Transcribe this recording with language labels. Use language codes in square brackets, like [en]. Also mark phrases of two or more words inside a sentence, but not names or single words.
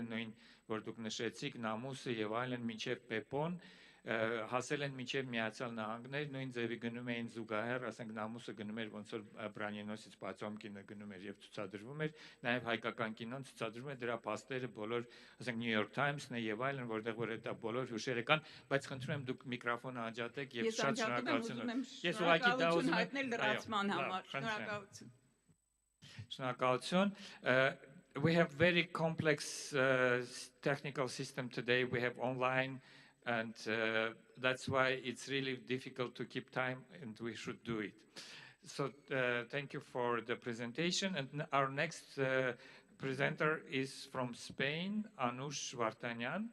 [hy] նույն, որ դուք նշեցիք, Նամուսը եւ այլն, մինչեւ Պեպոն, հասել են մինչև Միացյալ Նահանգներ, նույն ձևի գնում էին զուգահեռ, ասենք Նամուսը գնում էր ոնց որ Բրանյենոսից Պացոմկինը գնում էր եւ ցուցադրվում էր, նաեւ հայկական կինոն ցուցադրվում է, դրա փաստերը բոլոր, ասենք New York Times-ն եւ այլն, որտեղ որ դա բոլոր հուշերը կան, բայց խնդրում եմ դուք միկրոֆոնը անջատեք եւ շատ շնորհակալություն։ Ես ուղղակի դա ուզում եմ հայտնել լրացման համար։ Շնորհակալություն։ [en] Շնորհակալություն։ We have very complex technical system today. We have online, and that's why it's really difficult to keep time, and we should do it. So thank you for the presentation. And our next presenter is from Spain, Anush Vartanyan.